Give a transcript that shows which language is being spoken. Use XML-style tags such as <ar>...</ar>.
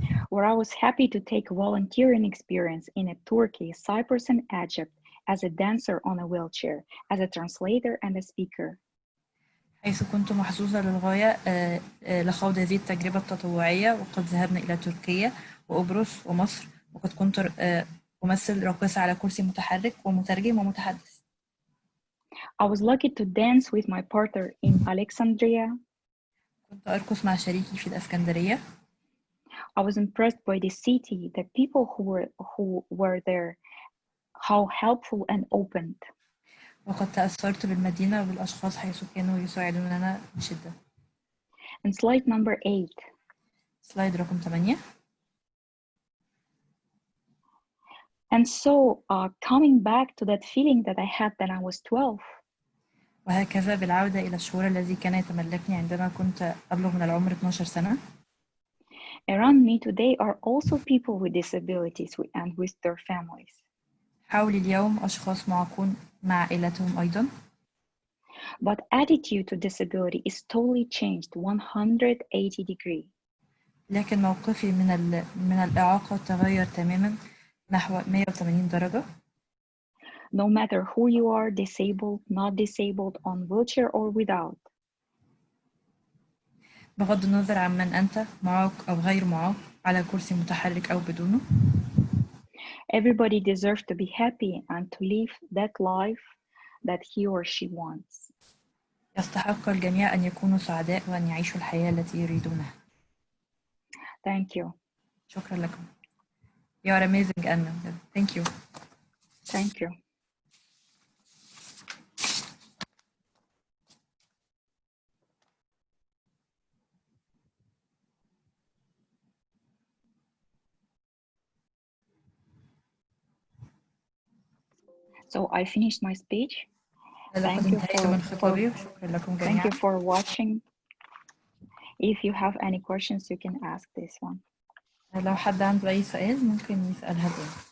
<en>Where I was happy to take volunteering experience in Turkey, Cyprus, and Egypt as a dancer on a wheelchair, as a translator and a speaker.</en> <ar>حيث كنت محظوظة للغاية لخوض هذه التجربة التطوعية وقد ذهبنا إلى تركيا وقبرص ومصر وقد كنت أمثل راقصة على كرسي متحرك ومترجم ومتحدث.</ar> <en>I was lucky to dance with my partner in Alexandria.</en> <ar>كنت أرقص مع شريكي في الإسكندرية.</ar> <en>I was impressed by the city, the people who were there, how helpful and open.</en> <ar>وقد تأثرت بالمدينة وبالأشخاص حيث كانوا يساعدوننا بشدة.</ar> <en>And slide number 8.</en> <ar>سلايد رقم 8.</ar> <en>And so coming back to that feeling that I had when I was 12.</en> <ar>وهكذا بالعودة إلى الشعور الذي كان يتملكني عندما كنت أبلغ من العمر 12 سنة.</ar> <en>Around me today are also people with disabilities and with their families.</en> <ar>حولي اليوم أشخاص معاقون مع عائلتهم أيضا.</ar> <en>But attitude to disability is totally changed 180 degrees.</en> <ar>لكن موقفي من الإعاقة تغير تماما نحو 180 درجة.</ar> <en>No matter who you are, disabled, not disabled, on wheelchair or without.</en> <ar>بغض النظر عن من أنت معاق أو غير معاق على كرسي متحرك أو بدونه.</ar> <en>Everybody deserves to be happy and to live that life that he or she wants.</en> <ar>يستحق الجميع أن يكونوا سعداء وأن يعيشوا الحياة التي يريدونها.</ar> <en>Thank you.</en> <ar>شكرا لكم.</ar> <en>You are amazing, Anna. Thank you. Thank you. So I finished my speech. Thank you for watching. If you have any questions, you can ask this one.</en> <ar>لو حد عنده أي سؤال ممكن يسألها دي.</ar>